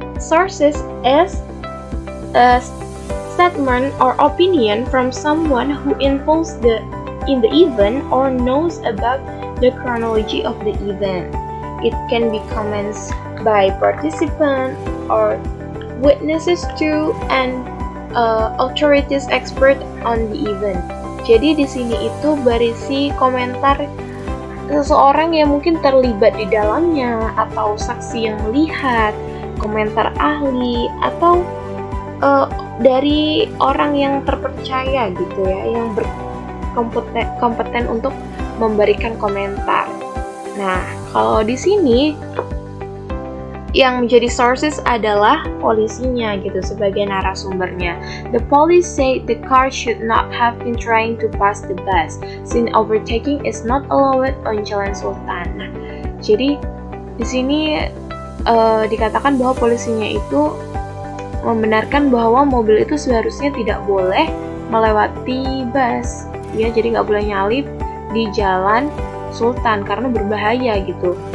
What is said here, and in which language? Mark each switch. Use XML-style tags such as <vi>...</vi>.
<en>Sources is a statement or opinion from someone who involves in the event or knows about the chronology of the event. It can be comments by participants or witnesses to and authorities expert on the event.</en> <id>Jadi di sini itu berisi komentar seseorang yang mungkin terlibat di dalamnya, atau saksi yang melihat, komentar ahli, atau dari orang yang terpercaya gitu ya, yang berkompeten untuk memberikan komentar. Nah, kalau di sini yang menjadi sources adalah polisinya gitu sebagai narasumbernya.</id> <en>The police say the car should not have been trying to pass the bus, since overtaking is not allowed on Jalan Sultan.</en> <id>Nah, jadi di sini dikatakan bahwa polisinya itu membenarkan bahwa mobil itu seharusnya tidak boleh melewati bus, ya, jadi nggak boleh nyalip di Jalan Sultan karena berbahaya gitu.</id>